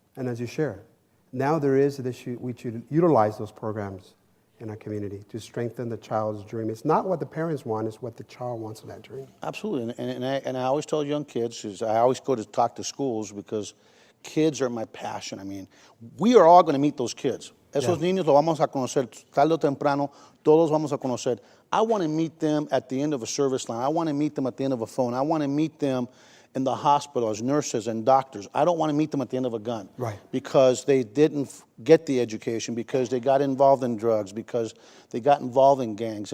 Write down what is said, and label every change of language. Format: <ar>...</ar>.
<en>And as you share, now there is, we should utilize those programs in our community to strengthen the child's dream. It's not what the parents want, it's what the child wants in that dream. Absolutely. And I always tell young kids, is I always go to talk to schools because kids are my passion. I mean, we are all going to meet those kids.</en> <es>Esos niños los vamos a conocer tarde o temprano. Todos vamos a conocer.</es> <en>I want to meet them at the end of a service line. I want to meet them at the end of a phone. I want to meet them in the hospital as nurses and doctors. I don't want to meet them at the end of a gun. Right. Because they didn't get the education, because they got involved in drugs, because they got involved in gangs.</en>